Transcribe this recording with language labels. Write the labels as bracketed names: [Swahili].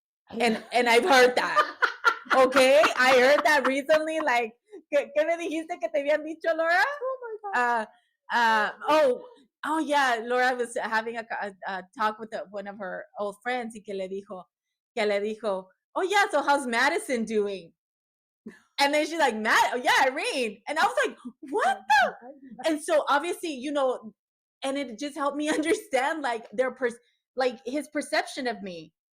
[English] And I've heard that. Okay, I heard that recently. [Spanish] Like, ¿qué me dijiste que te habían dicho, Laura? [English] Oh my God. Oh yeah, Laura was having a talk with one of her old friends [Spanish] y que le dijo, [English] oh yeah, so how's Madison doing? And then she's like, Matt, oh yeah, Irene. And I was like, what the? And so obviously, and it just helped me understand like like his perception of me.